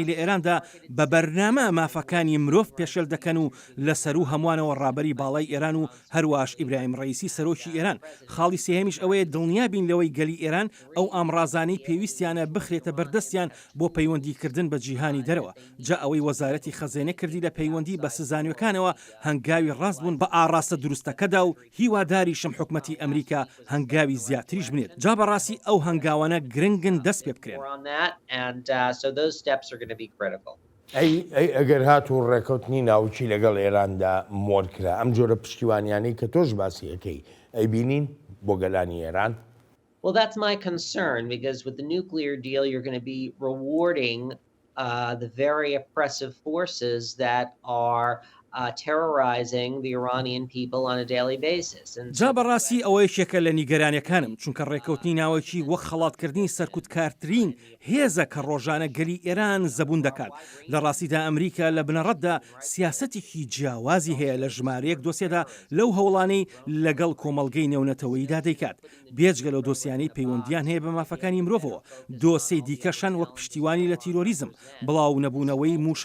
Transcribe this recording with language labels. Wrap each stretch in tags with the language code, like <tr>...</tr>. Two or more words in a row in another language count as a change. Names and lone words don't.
<ckb>لە ئێراندا بە بەرنامە مافەکانی مرۆڤ پێشل دەکەن و لەسەر و هەمووانەوە ڕابەری باڵای ئێران و هەروەش ئیبراهیم ڕەیسی سەرۆکی ئێران خاڵی سێهەمیش ئەوەیە دڵنیابین لەوەی گەلی ئێران ئەو ئامڕازانەی پێویستیانە بخرێتە بەردەستیان بۆ پەیوەندیکردن بە جیهانی دەرەوە جا ئەوەی وەزارەتی خەزانە کردی لە پەیوەندی بە سزانیەکانەوە هەنگاوی ڕاست بوون بە ئاڕاستە دروستەکەدا و هیواداریشم حکومەتی ئەمریکا هەنگاوی زیاتریش بنێت جا بەڕاستی ئەو هەنگاوانە گرنگن دەست پێ بکرێن ئەگەر هات و ڕێکەوتنی ناوچی لەگەڵ ئێراندا مۆرکرا ئەم جۆرە پشتیوانیانەی کە تۆش باسی ئەەکەی ئەیبینین بۆ گەلانی ئێران</ckb> <en>Well, that's my concern because with the nuclear deal, you're going to be rewarding the very oppressive forces that are terrorizing the Iranian people on a daily basis.</en> <ckb>جا بەڕاستی ئەوەیەکێکە لە نیگەرانیەکانم چونکە ڕێکەوتنی ناوەکی وەک خەڵاتکردنی سەرکوتکارترین هێزە کە ڕۆژانە گەلی ئێران زەبوون دەکات لە ڕاستیدا ئەمریکا لە بنەڕەتدا سیاسەتێکی جیاوازی هەیە لە ژمارەیەک دۆسیەدا لەو هەوڵانەی لەگەڵ کۆمەڵگەی نێونەتەوەییدا دەیکات بێجگە لە دۆسیانەی پەیوەندیان هەیە بە مافەکانی مرۆڤەوە دۆسەی دیکەشان وەک پشتیوانی لە تیرۆریزم بڵاو نەبوونەوەی موشک</ckb>